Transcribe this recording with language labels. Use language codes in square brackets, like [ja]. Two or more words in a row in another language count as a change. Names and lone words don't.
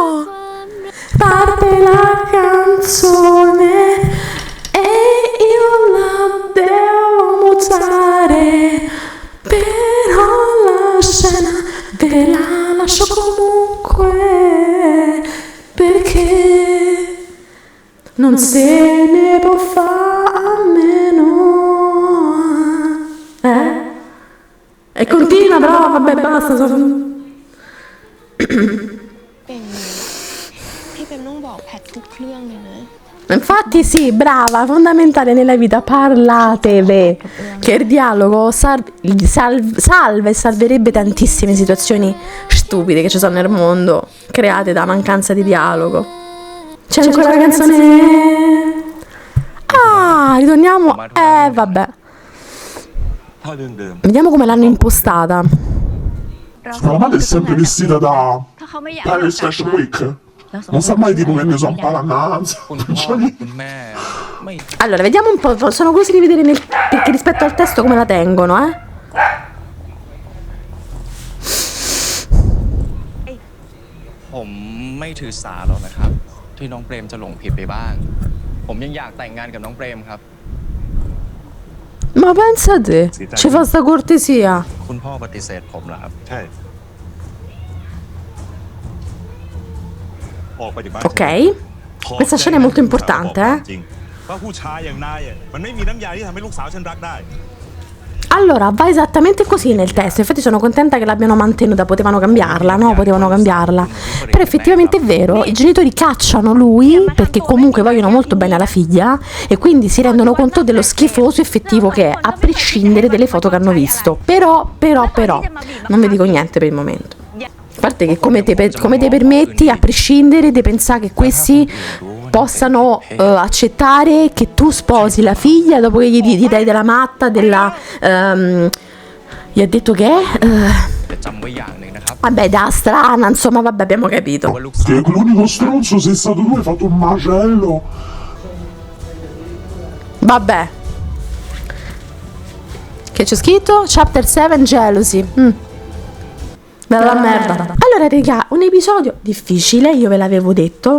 [it] Parte la canzone e io la devo mutare, però la scena ve la lascio comunque, perché non se ne può fare a meno. E continua, però vabbè, basta. [th] เป็นพี่เป็นต้องบอกแพททุกเรื่องเลยนะ [it] Infatti sì, brava, fondamentale nella vita, parlateve, che il dialogo salva e salverebbe tantissime situazioni stupide che ci sono nel mondo, create da mancanza di dialogo. C'è ancora la canzone... Ah, ritorniamo... vabbè. Vediamo come l'hanno impostata. La madre è sempre vestita da Paris Fashion Week. Non sa mai tipo che ne so, un palanazzo. [th] คุณพ่อคุณแม่ไม่ [it] Allora, vediamo un po', sono curiosa di vedere perché rispetto al testo come la tengono, eh? [th] ผมไม่ถือสาหรอกนะครับ ที่น้องเปรมจะหลงผิดไปบ้าง ผมยังอยากแต่งงานกับน้องเปรมครับ [it] Ma pensa a te, ci fa sta cortesia. [th] คุณพ่อปฏิเสธผมเหรอครับ ใช่ ออกไปจากบ้าน [it] Ok, questa scena è molto importante, eh? [th] จริงว่าผู้ชายอย่างนายมันไม่มีน้ำยาที่ทำให้ลูกสาวฉันรักได้ [it] Allora, va esattamente così nel testo. Infatti sono contenta che l'abbiano mantenuta, potevano cambiarla, no? Potevano cambiarla. Però effettivamente è vero, i genitori cacciano lui perché comunque vogliono molto bene alla figlia e quindi si rendono conto dello schifoso effettivo che è, a prescindere dalle foto che hanno visto. Però, non vi dico niente per il momento. A parte che come te permetti, a prescindere, di pensare che questi possano accettare che tu sposi la figlia dopo che gli dai della matta, della... gli ha detto che è... [th] แต่จำไว้อย่างหนึ่งนะครับ [it] vabbè, da strana, insomma, vabbè, abbiamo capito. [th] ว่าลูกสาว [it] Che l'unico stronzo sei stato tu, hai fatto un macello. Vabbè. Che c'è scritto? [en] Chapter 7, Jealousy. [it] Bella merda. Allora, raga, un episodio difficile, io ve l'avevo detto.